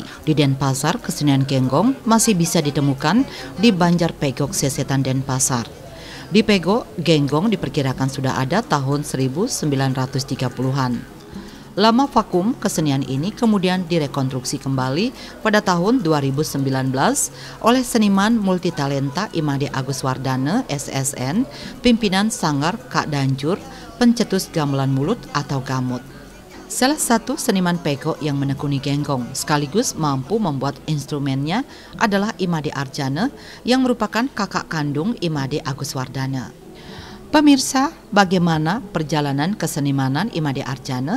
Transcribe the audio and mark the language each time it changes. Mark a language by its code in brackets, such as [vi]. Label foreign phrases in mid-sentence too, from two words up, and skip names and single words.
[id] Di Denpasar, kesenian genggong masih bisa ditemukan di Banjar Pegok, Sesetan Denpasar. Di Pego, genggong diperkirakan sudah ada tahun 1930-an. Lama vakum, kesenian ini kemudian direkonstruksi kembali pada tahun 2019 oleh seniman multitalenta Imade Agus Wardana, SSN, pimpinan Sanggar Kak Danjur, pencetus gamelan mulut atau gamut. Salah satu seniman Pego yang menekuni genggong sekaligus mampu membuat instrumennya adalah Imade Arjana yang merupakan kakak kandung Imade Agus Wardana. Pemirsa, bagaimana perjalanan kesenimanan Imade Arjana?